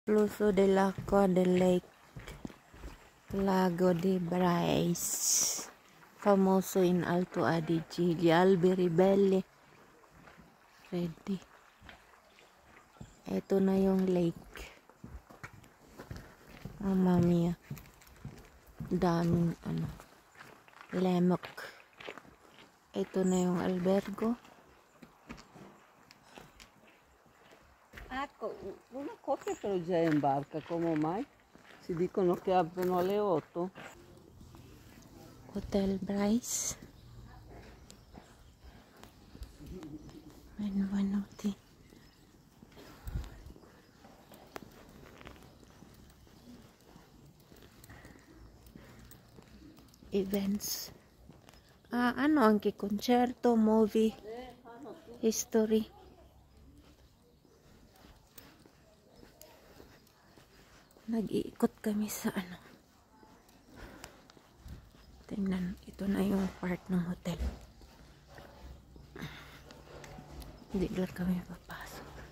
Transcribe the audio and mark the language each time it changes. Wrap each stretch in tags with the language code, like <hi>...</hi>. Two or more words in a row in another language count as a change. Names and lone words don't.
<it>Flusso dell'acqua del Lake Lago di Brais, famoso in Alto Adige. Gli alberi belli, freddi.</it> <tl>Ito na yung lake.</tl> <it>Mamma mia.</it> <tl>Daming lemok. Ito na yung albergo.</tl> <it>Ecco, una coppia però già è in barca, come mai? Si dicono che aprono alle 8. Hotel Bryce. Benvenuti. Events. Hanno anche concerto,</it> <en>movie, history.</en> <tl>Nag-iikot kami sa tingnan, ito na yung part ng hotel. Hindi lang kami papasok.</tl>